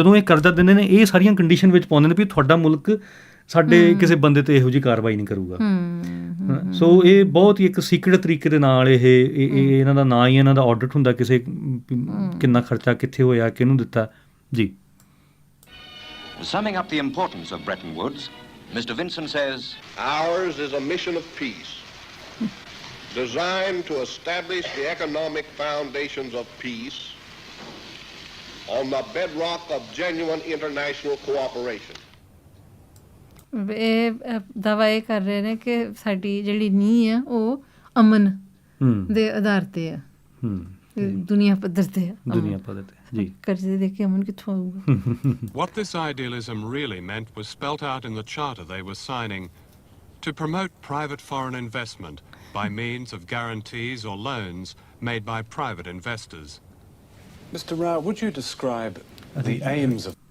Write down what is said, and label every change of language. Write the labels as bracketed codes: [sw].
[pa] ਜਦੋਂ ਇਹ ਕਰਜ਼ਾ ਦਿੰਦੇ ਨੇ ਇਹ ਸਾਰੀਆਂ ਕੰਡੀਸ਼ਨ ਵਿੱਚ ਪਾਉਂਦੇ ਨੇ ਵੀ ਤੁਹਾਡਾ ਮੁਲਕ ਸਾਡੇ ਕਿਸੇ ਬੰਦੇ 'ਤੇ ਇਹੋ ਜਿਹੀ ਕਾਰਵਾਈ ਨਹੀਂ ਕਰੂਗਾ। ਸੋ ਇਹ ਬਹੁਤ ਹੀ ਇੱਕ ਸੀਕ੍ਰੇਟ ਤਰੀਕੇ ਦੇ ਨਾਲ ਇਹਨਾਂ ਦਾ ਨਾਂ ਹੀ ਇਹਨਾਂ ਦਾ ਆਡਿਟ ਹੁੰਦਾ, ਕਿਸੇ ਕਿੰਨਾ ਖਰਚਾ ਕਿੱਥੇ ਹੋਇਆ, ਕਿਹਨੂੰ ਦਿੱਤਾ ਜੀ। [en] Summing up the importance of Bretton Woods, Mr. Vinson says, "Ours is a mission of peace, designed to establish the economic foundations of peace on the bedrock of genuine international cooperation." [pa] ਇਹ ਦਾਅਵਾ ਇਹ ਕਰ ਰਹੇ ਨੇ ਕਿ ਸਾਡੀ ਜਿਹੜੀ ਨੀਂਹ ਆ ਉਹ ਅਮਨ ਦੇ ਆਧਾਰ 'ਤੇ ਆ, ਦੁਨੀਆ ਪੱਧਰ 'ਤੇ ਜੀ। ਕਰਜ਼ੇ ਦੇ ਕੇ ਅਮਨ ਕਿੱਥੋਂ ਆਊਗਾ? [en] What this idealism really meant was spelt out in the charter they were signing to promote private foreign investment by means of guarantees or loans made by private investors. Mr. Rao, would you describe the aims of...